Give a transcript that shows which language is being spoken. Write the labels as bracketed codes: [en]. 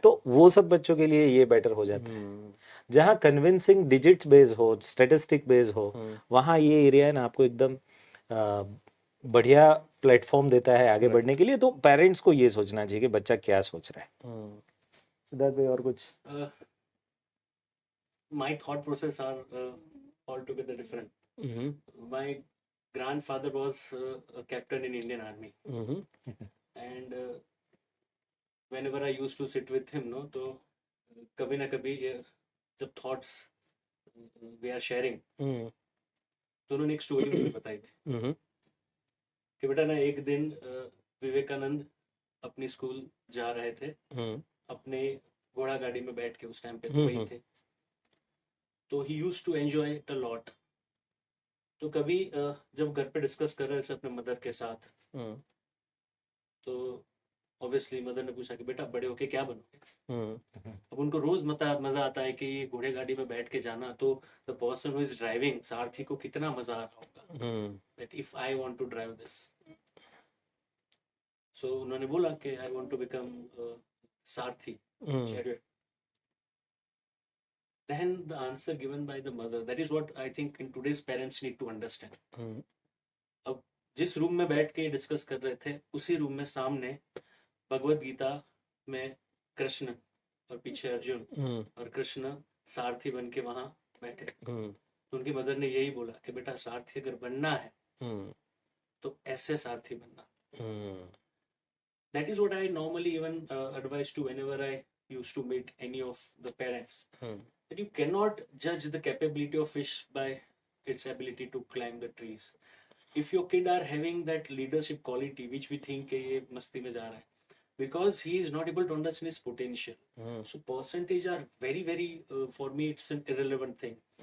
[hi] तो वो सब बच्चों के लिए ये बेटर हो जाता है। जहाँ कन्विंसिंग डिजिट्स बेस हो, स्टेटिस्टिक बेस हो, वहाँ ये एरिया है ना आपको एकदम बढ़िया प्लेटफॉर्म देता है आगे बढ़ने के लिए। तो पेरेंट्स को ये सोचना चाहिए कि बच्चा क्या सोच रहा है। सिद्धार्थ भाई और कुछ? [en] My thought process are altogether different. My grandfather was a captain in Indian Army, and whenever I used to sit with him, no, [hi] तो कभी ना कभी जब [en] thoughts we are sharing, [hi] तो उन्होंने एक स्टोरी मुझे बताई थी कि बेटा ना एक दिन विवेकानंद अपनी स्कूल जा रहे थे, अपने घोड़ा गाड़ी में बैठ के, उस टाइम पे वही थे, तो [en] He used to enjoy it a lot. [hi] तो कभी जब घर पे डिस्कस कर रहे थे अपने मदर के साथ, तो ऑब्वियसली मदर ने पूछा कि बेटा बड़े होके क्या बनोगे। अब उनको रोज मजा आता है कि ये घोड़े गाड़ी में बैठ के जाना, तो [en] the person who is driving, [hi] सारथी को कितना मजा आ रहा होगा, [en] That if I want to drive this. [hi] सो उन्होंने बोला कि [en] I want to become सारथी, chariot. Then the answer given by the mother, that is what I think in today's parents need to understand. [hi] अब जिस room में बैठ के discuss कर रहे थे, उसी रूम में सामने भगवत गीता में कृष्ण और पीछे अर्जुन, और कृष्ण सारथी बन के वहां बैठे। तो उनकी मदर ने यही बोला कि बेटा सारथी अगर बनना है तो ऐसे सारथी बनना। [en] That is what I normally even advise to whenever I used to meet any of the parents, that you cannot judge the capability of fish by its ability to climb the trees. If your kid are having that leadership quality which we think [hi] ke ye masti mein ja raha hai, [en] because he is not able to understand his potential, so percentage are very very for me it's an irrelevant thing.